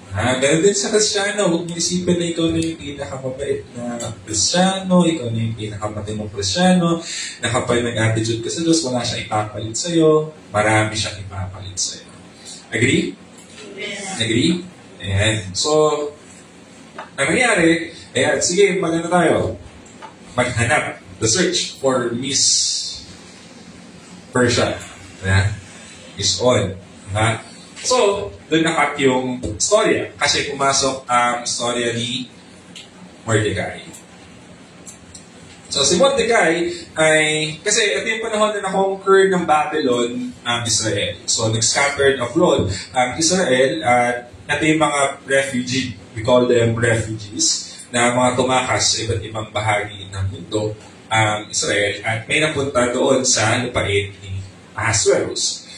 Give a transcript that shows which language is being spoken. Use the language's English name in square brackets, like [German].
[Filipino] Ganun din sa Kristiyano, huwag mo isipin na ikaw na yung pinakamabait na Kristiyano, ikaw na yung pinakamatimong Kristiyano, na kapag nag-attitude ka sa Diyos, wala siyang ipapalit sa'yo, marami siyang ipapalit sa'yo. Agree? Agree? Ayan. So, ang nangyari, sige, maganda tayo. Maghanap. [English] The search for Miss Persia is on. [Filipino] So, doon nakat yung storya. Kasi pumasok ang storya ni Mordecai. So si Mordecai ay, kasi ito yung panahon na na-conquer ng Babylon ang Israel. So nag-scattered abroad ang Israel at ito yung mga refugee, [English] we call them refugees, [Filipino] na mga tumakas sa iba't ibang bahagi ng mundo ang Israel at may napunta doon sa lupain ni Ahasuerus.